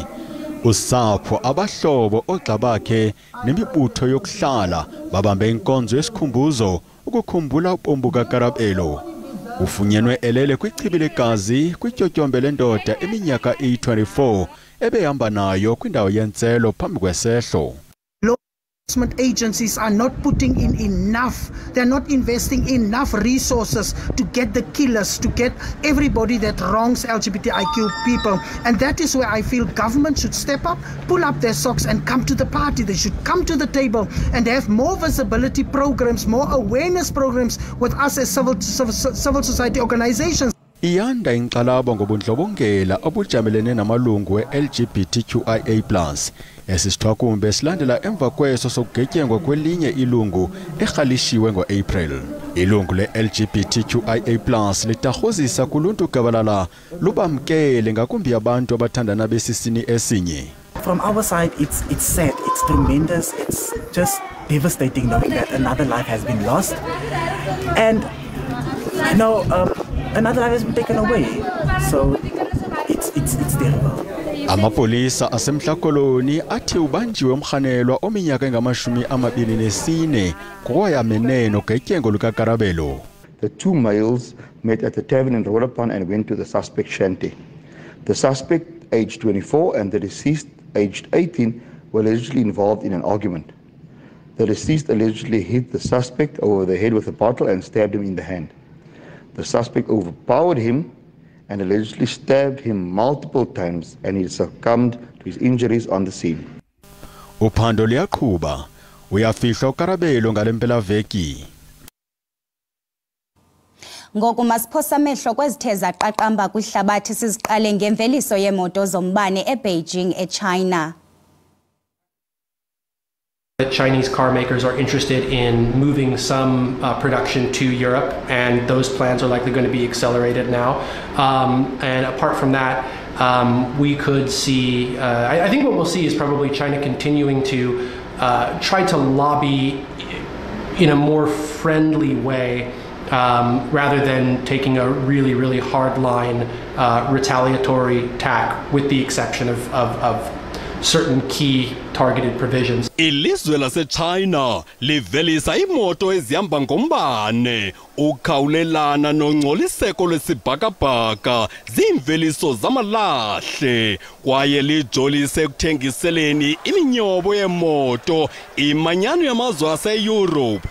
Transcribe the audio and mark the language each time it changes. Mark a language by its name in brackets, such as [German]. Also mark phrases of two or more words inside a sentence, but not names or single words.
[Xhosa] Usapho, abahlobo, ogxa bakhe nemibutho yokuhlala babambe inkonzo yesikhumbuzo ukukhumbula ubombo kaKarabelo. Ufunyenwe elele kwichibi legazi kwityotyombe lendoda eminyaka eyi-24 ebehamba nayo kwindawo yentselo phambi kwesehlo. [English] Enforcement agencies are not putting in enough, they're not investing enough resources to get the killers, to get everybody that wrongs LGBTIQ people. And that is where I feel government should step up, pull up their socks and come to the party. They should come to the table and have more visibility programs, more awareness programs with us as civil society organizations. [Xhosa] Iyanda inxalabo ngobundlobongela obujamelene namalungu e-LGBTQIA+. Esisithwakumbe silandela emva kweso sokugetyengwa kwelinye ilungu erhalishiwe ngo-April. Ilungu le-LGBTQIA+ litarhuzisa kuluntu gabalala lubamkele ngakumbi abantu abathandana besisini esinye. [English] From our side, it's sad, it's tremendous, it's just devastating knowing that another life has been lost. And, you know, another life has been taken away. So, it's terrible. [Xhosa] Amapolisa asemhlakoloni athi ubanjiwe umkhanelwa ominyaka engama-24 ngokwayamene nogetyengo lukaKarabelo. [English] The two males met at the tavern in Rolapan and went to the suspect shanty. The suspect, aged 24, and the deceased, aged 18, were allegedly involved in an argument. The deceased allegedly hit the suspect over the head with a bottle and stabbed him in the hand. The suspect overpowered him and allegedly stabbed him multiple times, and he succumbed to his injuries on the scene. [Xhosa] Uphando liyaqhuba uyafihla uKarabelo ngale mpelaveki. Ngoku masiphosa amehlo kwezithe zaqaqamba kwihlabathi siziqale ngemveliso yemoto zombane eBeijing eChina. [English] Chinese car makers are interested in moving some production to Europe, and those plans are likely going to be accelerated now. And apart from that, we could see, I think what we'll see is probably China continuing to try to lobby in a more friendly way rather than taking a really, really hard-line retaliatory tack, with the exception of certain key targeted provisions. [Xhosa] Ilizwe laseChina livelisa imoto ezihamba ngombane ukhawulelana nongcoliseko lwesibhakabhaka ziimveliso zamalahle kwaye lijolise ekuthengiseleni iminyobo yemoto imanyano yamazwe ase-Europe.